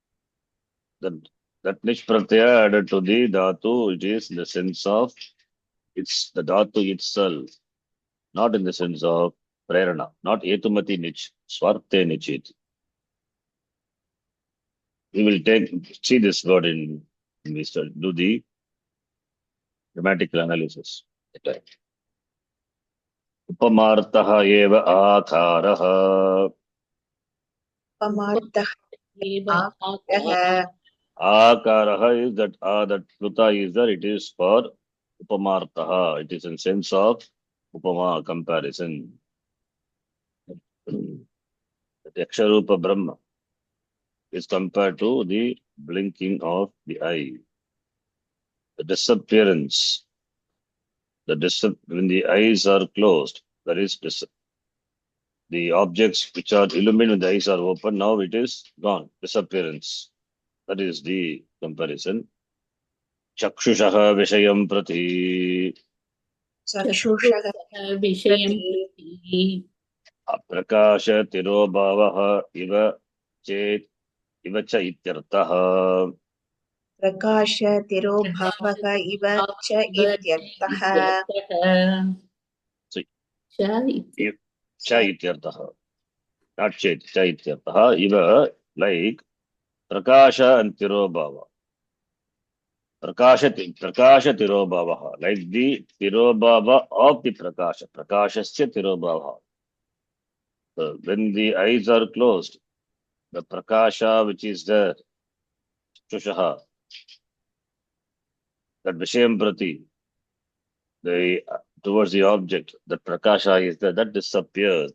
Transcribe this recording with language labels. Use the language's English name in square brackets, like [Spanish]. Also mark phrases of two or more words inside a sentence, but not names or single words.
[English] That Nishpratyaya added to the Dhatu, it is in the sense of it's the Dhatu itself. Not in the sense of prerana, not [Sanskrit] हेतुमति णिच् स्वार्थे णिचित्. [English] We will see this word in we do the grammatical analysis. [Sanskrit] उपमार्थः एव आकारः. Pamartah Eva Akaraha. [English] Akaraha is that pluta is there, it is for upamartaha. It is in sense of upama comparison. That [Sanskrit] यक्षरूप ब्रह्म [English] is compared to the blinking of the eye. The disappearance, when the eyes are closed, that is the objects which are illuminated when the eyes are open, now it is gone, disappearance. That is the comparison. [Sanskrit] चक्षुषः विषयं प्रति Chakshushaha Vishayam Prati Prati. प्रकाश तिरोभावः इव च इत्यर्थः. प्रकाश तिरोभावः इव च इत्यर्थः. [English] So, [Sanskrit] Cha च इत्यर्थः. Not chet, च इत्यर्थः. [English] Iva, like Prakasha and Tirobhava. [Sanskrit] प्रकाश तिरोभाव, [English] like the Tirobhava of the Prakasha. [Sanskrit] प्रकाशस्य तिरोभाव. [English] So when the eyes are closed, the Prakasha which is there, Chushaha, that [Sanskrit] विषयं प्रति, [English] towards the object, the Prakasha is there, that disappears.